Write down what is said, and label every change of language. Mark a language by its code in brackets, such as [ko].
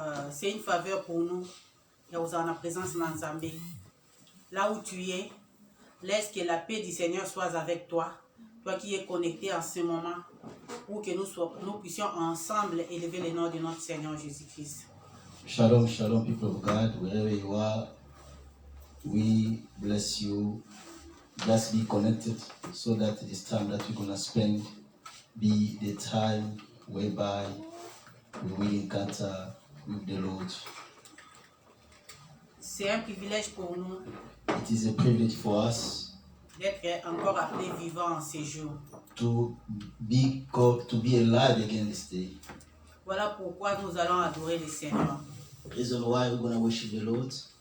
[fr] C'est une faveur pour nous. Et vous en la présence dans Zambé. Là où tu es, laisse que la paix du Seigneur soit avec toi. Toi qui es connecté en ce moment, pour que nous puissions ensemble élever le nom de notre Seigneur Jésus-Christ. [en] Shalom, shalom, people of God, wherever you are, we bless you. Just be connected so that this time that we're going to spend be the time whereby we will encounter with the Lord. [fr] C'est un privilège pour nous [en] It is a privilege for us [fr] d'être encore appelés vivants en ces jours. [en] to be alive again this day. [fr] Voilà pourquoi nous allons adorer le Seigneur. [en] Reason why we're going to worship the Lord.